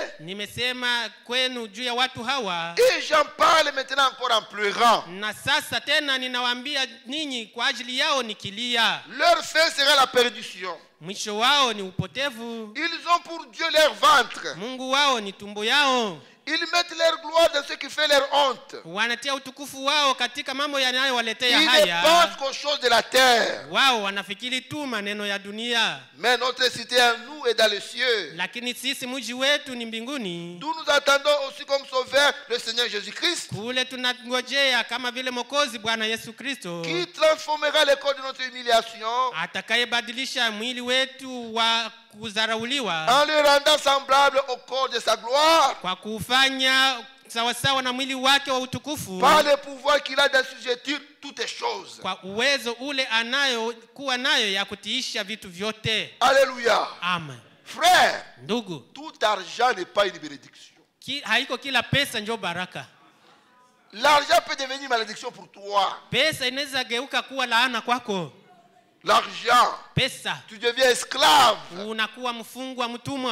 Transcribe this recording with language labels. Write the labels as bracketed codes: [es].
[sw] Nimesema kwenu juu ya watu hawa. [fr] Et j'en parle maintenant encore en pleurant. [sw] Na sasa tena ninawaambia ninyi kwa ajili yao nikilia. [fr] Leur fin sera la perdition. [sw] Mwisho wao ni upotevu. [fr] Ils ont pour Dieu leur ventre. [sw] Mungu wao ni tumbo yao. [fr] Ils mettent leur gloire dans ce qui fait leur honte. [sw] Wanatia utukufu wao katika mambo yanayowaletea [fr] Ils [sw] haya. [fr] ne pensent qu'aux choses de la terre. [sw] Wao wanafikiri tu maneno ya dunia. [fr] Mais notre cité à nous est dans les cieux. [sw] Lakini sisi mji wetu ni mbinguni. [fr] D'où nous attendons aussi comme sauveur le Seigneur Jésus-Christ. [sw] Kule tunangojea kama vile Mwokozi Bwana Yesu Kristo. [fr] Qui transformera le corps de notre humiliation. [sw] Atakayebadilisha mwili wetu wa kudharauliwa. [fr] En le rendant semblable au corps de sa gloire. [sw] Kwa kufanya sawasawa na mwili wake wa utukufu. [fr] Par le pouvoir qu'il a d'assujettir toutes les choses. [sw] Kwa uwezo ule anayokuwa nayo ya kutiisha vitu vyote. [fr] Alléluia. Amen. Frère, [sw] ndugu, [fr] tout argent n'est pas une bénédiction. [sw] Haiko kila pesa ndio baraka. [fr] L'argent peut devenir malédiction pour toi. [sw] Pesa inaweza geuka kuwa laana kwako. [fr] L'argent, [sw] pesa, [fr] tu deviens esclave. [sw] Unakuwa mfungwa, mtumwa